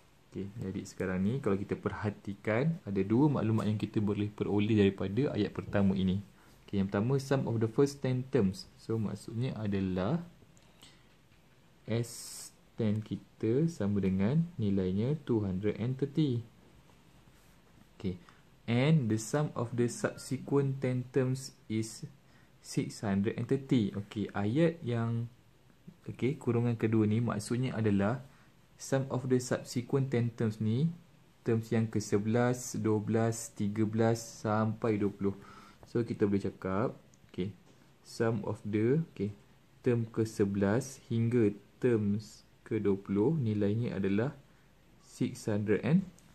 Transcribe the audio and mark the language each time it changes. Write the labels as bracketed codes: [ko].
[ms] Okay, jadi sekarang ni kalau kita perhatikan ada dua maklumat yang kita boleh peroleh daripada ayat pertama ini. [en] Okay, [ms] yang pertama [en] sum of the first 10 terms. [ms] So maksudnya adalah S10 kita sama dengan nilainya 230. [en] Okay, and the sum of the subsequent 10 terms is 630. [ms] Okay, ayat yang kurungan kedua ni maksudnya adalah [en] sum of the subsequent 10 terms [ms] ni, terms yang ke-11, 12, 13 sampai 20. So kita boleh cakap, [en] sum of the term [ms] ke-11 hingga terms ke-20 nilainya adalah 630.